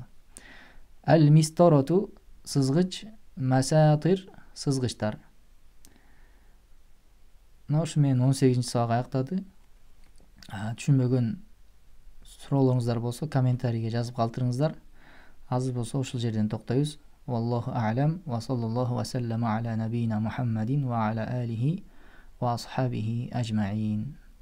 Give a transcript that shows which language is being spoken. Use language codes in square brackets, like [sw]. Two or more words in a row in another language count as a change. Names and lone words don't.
[ky] Ал-мистороту сызгыч, масатир сызгычтар. Ушу менен 18-ci сабак аяктады. Түшүнбөгөн суроолоруңуздар болсо комментарийге жазып калтырыңыздар. Азыр болсо ушул жерден токтойбуз. [ar] والله أعلم وصلى الله وسلم على نبينا محمد وعلى آله وأصحابه أجمعين.